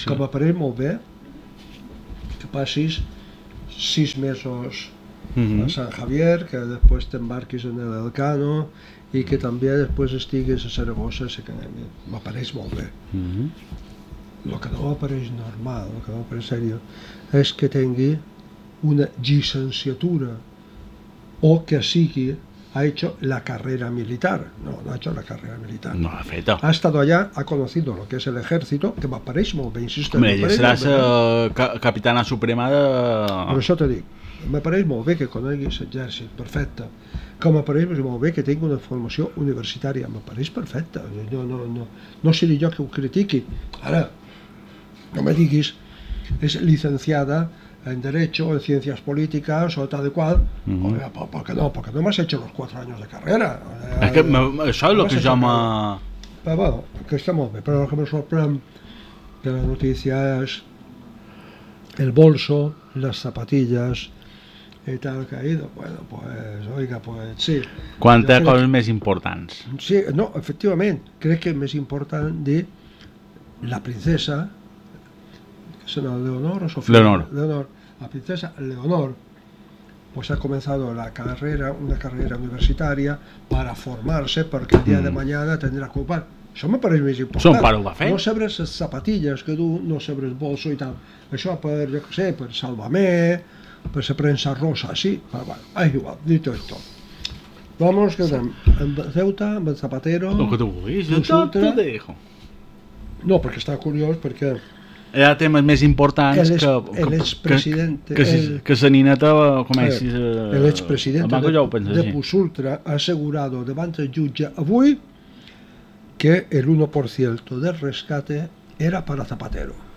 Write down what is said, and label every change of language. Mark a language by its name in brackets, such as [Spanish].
[Catalan] Que m'apareix molt bé que passis 6 mesos a Sant Javier, que després t'embarquis en el Elcano, i que també després estigues a Saragossa, a l'acadèmia. M'apareix molt bé. El que no m'apareix normal, el que no m'apareix seriós, és que tingui una llicenciatura o que sigui, ha hecho la carrera militar. [Spanish] No ha hecho la carrera militar. [Catalan] No l'ha feta. [Spanish] Ha estado allà, ha conocido lo que es el ejército, que m'apareix molt bé, insisto. [Catalan] Home, ja seràs capitana suprema de... Per això t'ho dic. M'apareix molt bé que coneguis l'exèrcit, perfecte. Com m'apareix molt bé que tinc una formació universitària, m'apareix perfecta. No seré jo que ho critiqui. Ara, no me diguis, és licenciada en Derecho, en Ciències Polítiques o tal i qual. Perquè no m'has hecho los 4 años de carrera. Això és el que jo m'ha... Però bueno, que està molt bé. Però el que me sorprèn de la notícia és el bolso, les zapatilles... [Spanish] i tal que ha ido, bueno, pues, oiga, pues, sí. [Catalan] Quantes coses més importants. Sí, no, efectivament, crec que més important de la princesa, que se n'ha Leonor o Sofía? Leonor. [Spanish] La princesa Leonor, pues ha comenzado la carrera, una carrera universitària, para formarse, porque el día de mañana tendrá que ocupar. [Catalan] Això me pareix més important. [Spanish] Son para un café. [Catalan] No sabré les zapatilles que tu, no sabré el bolso i tal. Això per, jo què sé, per Salvamé... per la premsa rosa, sí, però bé, és igual, dit això. Vamos, que anem amb Ceuta, amb el Zapatero... El que tu vulguis, jo te dejo. No, perquè està curiós, perquè... Hi ha temes més importants que... El ex-president... Que la nineta comenci... El ex-president de Pusultra ha assegurado davant del jutge avui que el 1% del rescate era per a Zapatero.